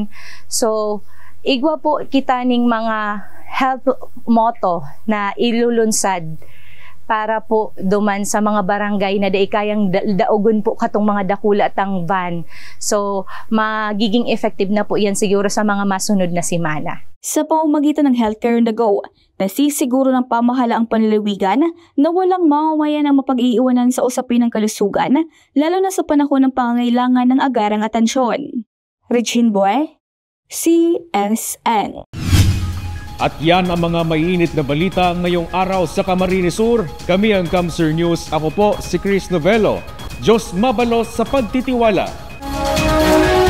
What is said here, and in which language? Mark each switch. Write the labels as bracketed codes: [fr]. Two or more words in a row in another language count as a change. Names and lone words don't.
[bik] So igwa po kita ning mga health motto na ilulunsad para po duman sa mga barangay na kayang daugon po katong mga dakula tang van. So magiging effective na po yan siguro sa mga masunod na simana. [tl] Sa pamamagitan ng [en] healthcare on the go, [tl] nasisiguro ng pamahalaang panlalawigan na walang mamamayan ang mapag-iiwanan sa usapin ng kalusugan, lalo na sa panahon ng pangangailangan ng agarang atensyon. Regine Buen, CSN. At yan ang mga mainit na balita ngayong araw sa Camarines Sur. Kami ang Kamsur News. Ako po si Chris Novello. [bik] Diyos mabalos sa pagtitiwala.